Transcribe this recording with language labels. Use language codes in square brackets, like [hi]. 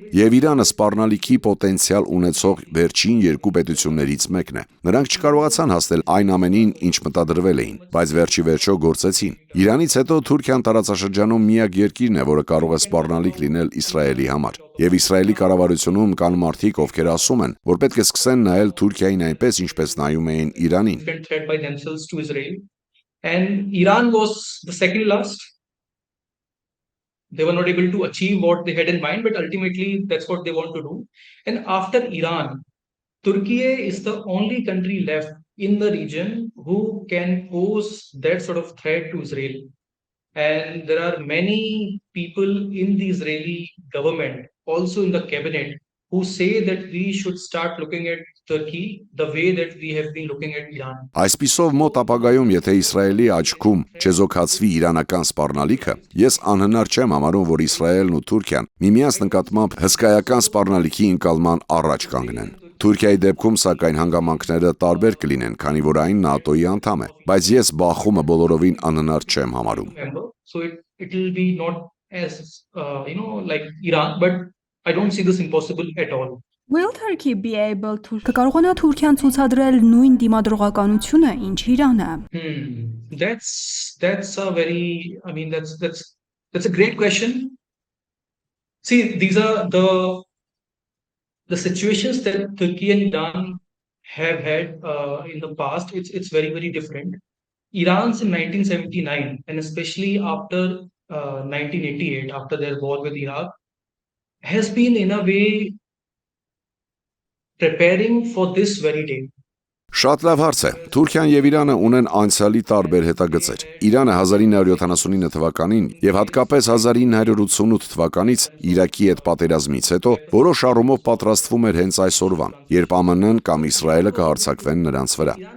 [hy] Եվ Իրանը սպառնալիքի պոտենցիալ ունեցող վերջին երկու պետություններից մեկն է։ Նրանք չկարողացան հասնել այն ամենին, ինչ մտադրվել էին, բայց վերջի վերջո գործեցին։ Իրանից հետո Թուրքիան տարածաշրջանում միակ երկիրն է, որը կարող է սպառնալիք լինել Իսրայելի համար։ Եվ Իսրայելի կառավարությունում կան մարդիկ, ովքեր ասում են, որ պետք է սկսեն նայել Թուրքիային այնպես, ինչպես նայում էին Իրանին։ [en] Threat by themselves to Israel, and Iran was the second last. They were not able to achieve what they had in mind, but ultimately that's what they want to do. And after Iran, Turkey is the only country left in the region who can pose that sort of threat to Israel. And there are many people in the Israeli government, also in the cabinet, who say that we should start looking at Turkey the way that we have been looking at Iran. [hy] Այսպիսով մոտ ապագայում, եթե Իսրայելի աչքում չեզոքացվի իրանական սպառնալիքը, ես անհնար չեմ համարում, որ Իսրայելն ու Թուրքիան միմյանց նկատմամբ հսկայական սպառնալիքի ընկալման առաջ կանգնեն։ Թուրքիայի դեպքում սակայն հանգամանքները տարբեր կլինեն, քանի որ այն ՆԱՏՕ-ի անդամ է, բայց ես բախումը բոլորովին անհնար չեմ համարում։ [en] So it will be not as like Iran, but I don't see this impossible at all. Will Turkey be able to [hy] Կկարողանա Թուրքիան ցուցադրել նույն դիմադրողականությունը, ինչ Իրանը։ [en] That's a very, I mean, that's a great question. See, these are the situations that Turkey and Iran have had in the past. It's very, very different. Iran's in 1979, and especially after 1988, after their war with Iraq, has been in a way preparing for this very day. [hy] Շատ լավ հարց է։ Թուրքիան եւ Իրանը ունեն անցյալի տարբեր հետագծեր։ Իրանը 1979 թվականին եւ հատկապես 1988 թվականից Իրաքի հետ պատերազմից հետո որոշ առումով պատրաստվում էր հենց այսօրվան, երբ ԱՄՆ-ն կամ Իսրայելը կհարձակվեն նրանց վրա։